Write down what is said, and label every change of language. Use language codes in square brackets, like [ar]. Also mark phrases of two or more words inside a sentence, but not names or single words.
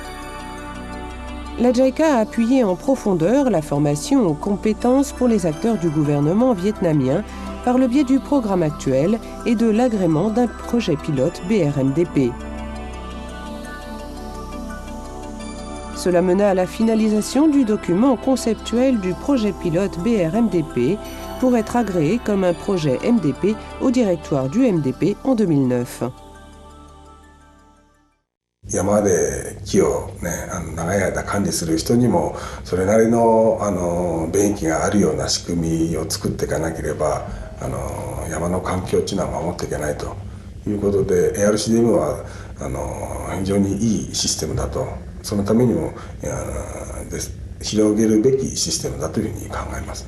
[fr] La JICA a appuyé en profondeur la formation aux compétences pour les acteurs du gouvernement vietnamien par le biais du programme actuel et de l'agrément d'un projet pilote BRMDP. Cela mena à la finalisation du document conceptuel du projet pilote BRMDP pour être agréé comme un projet MDP au directoire du MDP en 2009. [ja] 山で木をね、長い間管理する人にもそれなりの便益があるような仕組みを作っていかなければ山の環境っていうのは守っていけないということで ARCDM は非常にいいシステムだとそのためにも広げるべきシステムだというふうに考えます。